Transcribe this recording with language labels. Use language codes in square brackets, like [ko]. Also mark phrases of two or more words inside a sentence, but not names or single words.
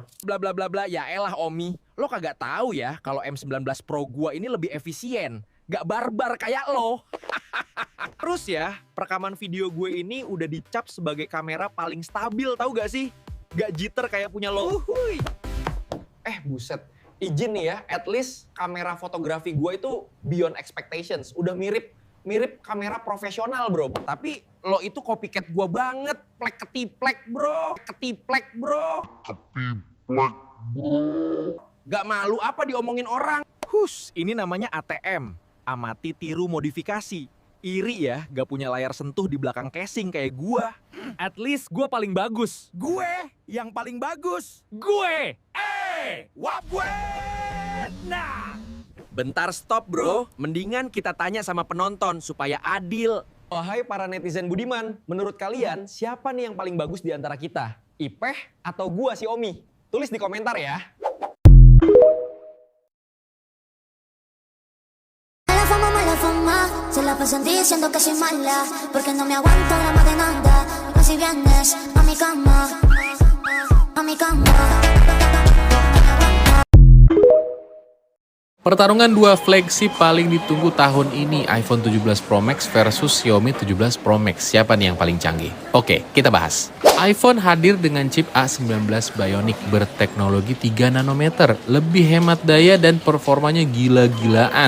[id] Bla bla bla bla, ya elah Omi. Lo kagak tahu ya kalau M19 Pro gua ini lebih efisien. Gak barbar kayak lo. Terus ya, perekaman video gue ini udah dicap sebagai kamera paling stabil, tahu gak sih? Gak jitter kayak punya lo. Buset. Izin nih ya, [en] at least [id] kamera fotografi gue itu [en] beyond expectations. [id] Udah mirip kamera profesional bro. Tapi lo itu copycat gua banget. Plek ketiplek bro. Gak malu apa diomongin orang? Ini namanya ATM. Amati tiru modifikasi. Iri ya, gak punya layar sentuh di belakang casing kayak gua. [en] At least [id] gua paling bagus. Gue yang paling bagus. Gue. Wap gue. Nah. Bentar stop bro, mendingan kita tanya sama penonton supaya adil. Wahai para netizen budiman, menurut kalian siapa nih yang paling bagus di antara kita? Ipeh atau gua si Omi? Tulis di komentar ya. [es] Mala fama, se la pasan diciendo que soy mala, porque no me aguanto drama de nada. Así vienes a mi cama, a mi cama. [id] Pertarungan dua flagship paling ditunggu tahun ini, iPhone 17 Pro Max versus Xiaomi 17 Pro Max. Siapa nih yang paling canggih? Oke, kita bahas. iPhone hadir dengan chip A19 Bionic berteknologi 3 nanometer, lebih hemat daya dan performanya gila-gilaan.